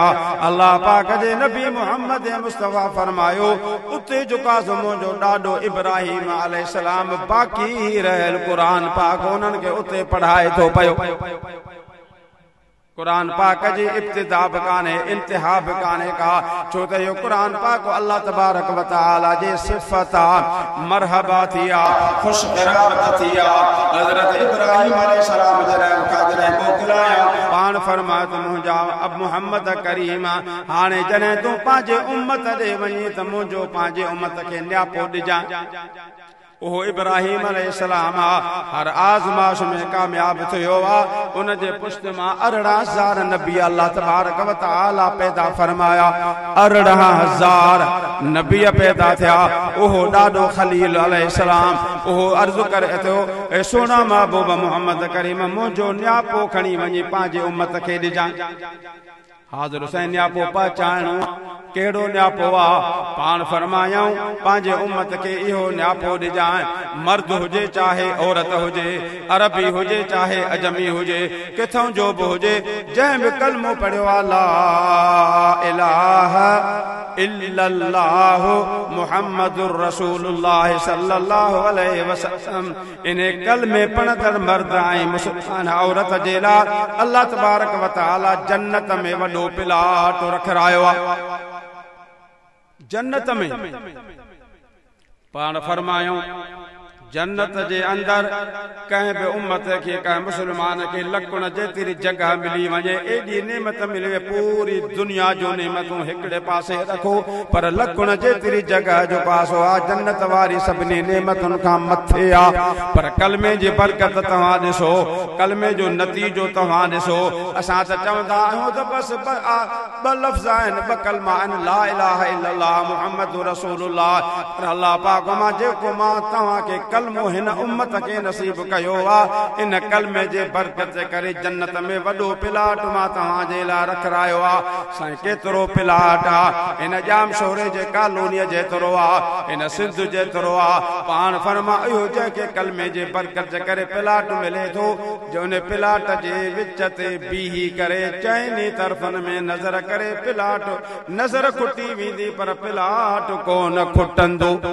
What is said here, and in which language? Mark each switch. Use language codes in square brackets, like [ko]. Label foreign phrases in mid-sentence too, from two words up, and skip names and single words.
[sd] अल्लाह पाक जे नबी मुहम्मद मुस्तफ़ा फरमायो उते जुकासो मुंहिंजो ॾाॾो इब्राहिम अलैहिस्सलाम बाक़ी रहियल क़ुरान पाक उन्हनि खे उते पढ़ाए थो पियो। कुरान पाक जी इब्तिदा बि कान्हे, इंतिहा बि कान्हे का, छो त इहो कुरान पाक अल्लाह [ar] تبارك وتعالى [sd] जे सिफ़त आहे। मरहबा थी आहे, ख़ुश क़राबत थी आहे। हज़रत इब्राहिम अलैहिस्सलाम जॾहिं मोकिलाया पाण फरमायो त मुंहिंजा अब मुहम्मद करीम हाणे जॾहिं तूं पंहिंजे उम्मत ॾे वञी त मुंहिंजो पंहिंजे उम्मत खे न्यापो ॾिजां। उहो इब्राहिम अलैहिस्सलाम हर आज़माइश में कामयाब थियो आहे। उन जे पुष्ट मां 18,000 नबी अल्लाह [ar] تبارك وتعالى [sd] पैदा फरमाया। 18,000 नबी पैदा थिया। उहो ॾाढो खलील अलैहिस्सलाम उहो अर्ज़ करे थो ए सोना महबूब मोहम्मद करीम मुंहिंजो न्यापो खणी वञी पंहिंजे उम्मत खे ॾिजां। हाज़िर हुसैन न्यापो पहचानणो कहिड़ो न्यापो आहे? पाण फरमायूं पंहिंजे उम्मत खे इहो न्यापो ॾिजां, मर्द हुजे चाहे औरत हुजे, अरबी हुजे चाहे अजमी हुजे, किथां जो बि हुजे, जंहिं बि कलमो पढ़ियो आहे [ar] لا إله إلا الله محمد رسول الله صلى الله عليه وسلم. [sd] इन कलमे पढ़ंदड़ मर्द ऐं मुस्लमान औरत जे लाइ अल्लाह [ar] تبارك وتعالى [sd] जन्नत में वॾो प्लाट रखायो आहे। जन्नत में पाण फरमायूं जन्नत जे अंदर कंहिं बि उम्मत खे कंहिं मुस्लमान खे लकुण जेतिरी जगह मिली वञे, एॾी नेमत मिले, पूरी दुनिया जो नेमतूं हिकिड़े पासे रखो पर लकुण जेतिरी जगह जो पासो आहे जन्नत वारी सभिनी नेमतुनि खां मथे आहे। पर कलमे जी बरकत तव्हां ॾिसो, कलमे जो नतीजो तव्हां ॾिसो। असां त चवंदा आहियूं त बसि 2 लफ़्ज़ आहिनि, 2 कलमा आहिनि, [ar] لا إله إلا الله محمد رسول الله. [sd] पर अल्लाह पाक मां जेको मां तव्हांखे कलमो हिन उम्मत के नसीब कयो आ इन कलमे जे बरकत जे करे जन्नत में वडो प्लाट मां तव्हां जे लाइ रखरायो आ साईं केतिरो प्लाट आ इन जाम शोरे जे कॉलोनी जेतिरो आ इन सिंध जेतिरो आ पाण फरमायो जंहिंखे कलमे जे बरकत जे करे प्लाट मिले थो जो उन प्लाट जे विच ते बीही करे चइनी तरफ़नि में नज़र करे प्लाट नज़र खुटी वेंदी पर प्लाट कोन खुटंदो